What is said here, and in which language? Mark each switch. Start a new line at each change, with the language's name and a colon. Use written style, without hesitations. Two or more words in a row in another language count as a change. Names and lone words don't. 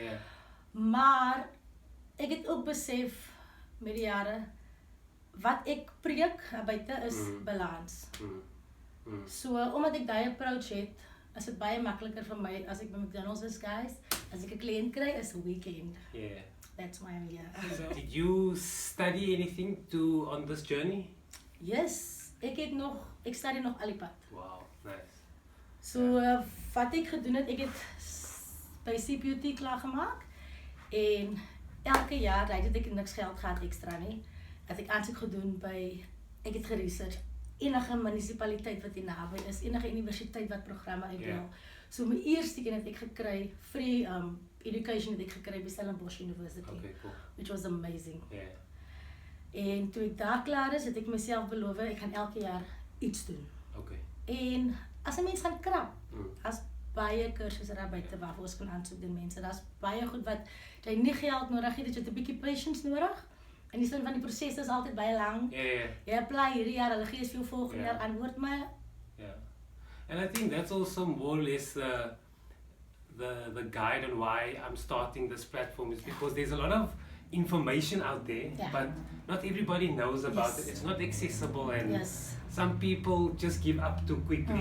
Afrikaans: Maar ek het ook besef met die jare wat ek preek buite is balans. So, omdat ek daai approach het, is dit baie makliker vir my as ek by McDonald's is, guys. As ek 'n kliënt kry, is weekend.
English: Yeah. That's why I'm here. So, did you study anything on this journey? Yes,
Afrikaans: ek study nog al die pad.
English: Wow, nice.
Afrikaans: So, wat ek gedoen het, ek het by CPUT klaargemaak en elke jaar, het ek niks geld gehad extra nie, het ek aansoek gedoen by, ek het geresearch, enige munisipaliteit wat hier naby is, enige universiteit wat programme uitdeel. So my eerste keer het ek gekry,
English: free education
Afrikaans: het ek gekry by Stellenbosch University,
English: Okay, cool. which was amazing. Yeah.
Afrikaans: En toe ek daar klaar is, het ek myself beloof, ek gaan elke jaar iets doen.
English: Okay.
Afrikaans: En as 'n mens gaan krap, as baie kursusse daar buite waar ons kan aansoek doen mense, daar's baie goed wat jy nie geld nodig het, jy het 'n bietjie patience nodig. En die sin van die proses is altyd baie lank.
English: Yeah.
Afrikaans: Jy apply hierdie jaar, hulle gee vir jou volgende jaar antwoord, maar
English: Yeah. And I think that's also more or less the guide on why I'm starting this platform is because there's a lot of information out there, but not everybody knows about it. It's not accessible, and some people just give up too quickly.